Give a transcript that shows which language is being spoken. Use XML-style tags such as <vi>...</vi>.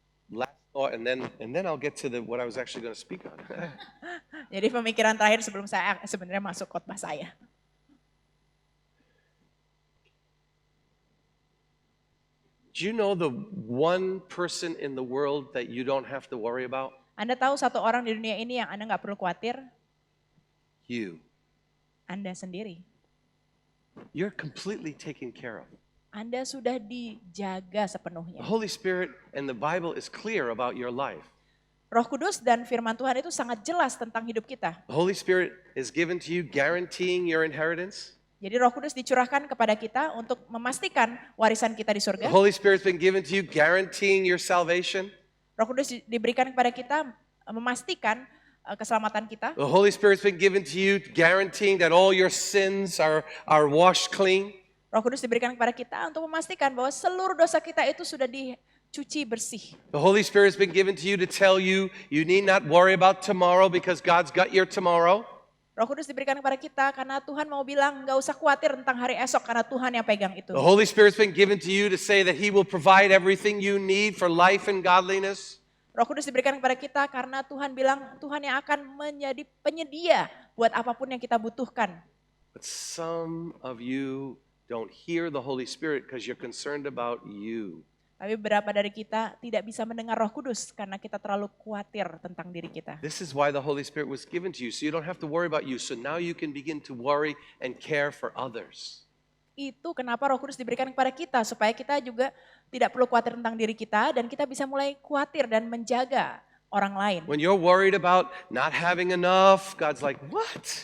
<en>Last thought, and then I'll get to what I was actually going to speak on.</en> <id>Jadi pemikiran terakhir sebelum saya sebenarnya masuk khotbah saya.</id> <en>Do you know the one person in the world that you don't have to worry about?</en> <id>Anda tahu satu orang di dunia ini yang Anda nggak perlu khawatir?</id> <en>You.</en> <id>Anda sendiri.</id> <en>You're completely taken care of.</en> <id>Anda sudah dijaga sepenuhnya.</id> <en>The Holy Spirit and the Bible is clear about your life.</en> <id>Roh Kudus dan firman Tuhan itu sangat jelas tentang hidup kita.</id> <en>The Holy Spirit is given to you guaranteeing your inheritance.</en> <id>Jadi Roh Kudus dicurahkan kepada kita untuk memastikan warisan kita di surga.</id> <en>The Holy Spirit's been given to you guaranteeing your salvation.</en> <id>Roh Kudus diberikan kepada kita memastikan keselamatan kita.</id> <en>The Holy Spirit's been given to you guaranteeing that all your sins are washed clean.</en> <id>Roh Kudus diberikan kepada kita untuk memastikan bahwa seluruh dosa kita itu sudah dicuci bersih.</id> <en>The Holy Spirit's been given to you to tell you you need not worry about tomorrow because God's got your tomorrow.</en> <id>Roh Kudus diberikan kepada kita karena Tuhan mau bilang nggak usah khawatir tentang hari esok karena Tuhan yang pegang itu.</id> <en>The Holy Spirit's been given to you to say that He will provide everything you need for life and godliness.</en> <id>Roh Kudus diberikan kepada kita karena Tuhan bilang Tuhan yang akan menjadi penyedia buat apapun yang kita butuhkan.</id> <en>But some of you don't hear the Holy Spirit because you're concerned about you.</en> <id>Tapi beberapa dari kita tidak bisa mendengar Roh Kudus karena kita terlalu khawatir tentang diri kita.</id> <en>This is why the Holy Spirit was given to you, so you don't have to worry about you. So now you can begin to worry and care for others.</en> <id>Itu kenapa Roh Kudus diberikan kepada kita, supaya kita juga tidak perlu khawatir tentang diri kita dan kita bisa mulai khawatir dan menjaga orang lain.</id> <en>When you're worried about not having enough, God's like, what?</en>